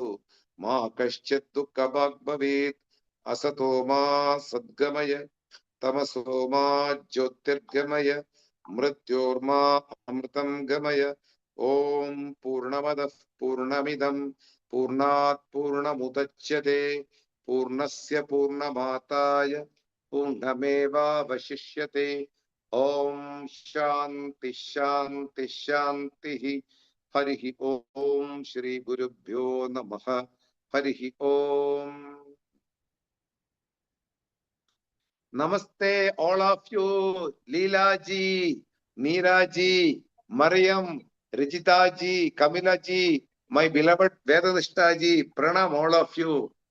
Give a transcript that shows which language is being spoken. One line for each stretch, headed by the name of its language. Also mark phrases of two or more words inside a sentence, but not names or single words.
Sanskrit: मा कश्चित् दुःख भवेत् असतो मा सद्गमय തമസോമാ ജ്യോതിർഗമയ മൃത്യോർമാ അമൃതം ഗമയ. ഓം പൂർണ്ണമദഃ പൂർണ്ണമിദം പൂർണ്ണാത് പൂർണ്ണമുദച്യതേ പൂർണ്ണസ്യ പൂർണ്ണമാദായ പൂർണ്ണമേവാവശിഷ്യതേ. ഓം ശാന്തി ശാന്തി ശാന്തി. ഹരിഃ ഓം. ശ്രീ ഗുരുഭ്യോ നമഃ. ഹരിഃ ഓം.
English: Namaste, all of you. Leela ji, Meera ji, Mariam, Rijita ji, Kamila ji, my beloved Vedadishta ji, pranam all of you.